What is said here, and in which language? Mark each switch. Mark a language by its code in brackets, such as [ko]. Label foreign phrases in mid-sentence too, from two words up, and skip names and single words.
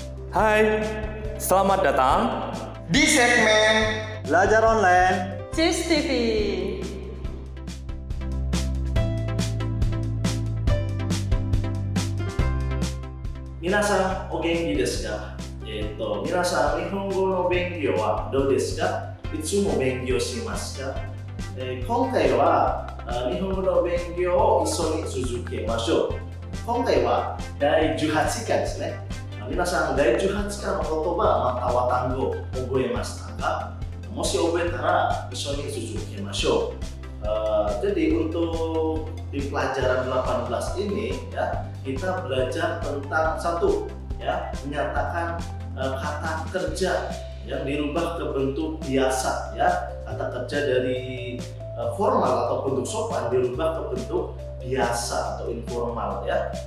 [id] Hai, selamat datang di segmen Belajar Online CIS TV. [ja] 皆さんお元気ですか? 皆さん日本語の勉強はどうですか? いつも勉強しますか? 今回は日本語の勉強を一緒に続けましょう。今回は第18回ですね。皆さん第18回の言葉または単語覚えましたか？もし覚えたら一緒に続けましょう。 [id] Jadi untuk di pelajaran 18 ini ya kita belajar tentang satu ya menyatakan kata kerja yang dirubah ke bentuk biasa ya, kata kerja dari formal atau bentuk sopan dirubah ke bentuk biasa atau informal ya.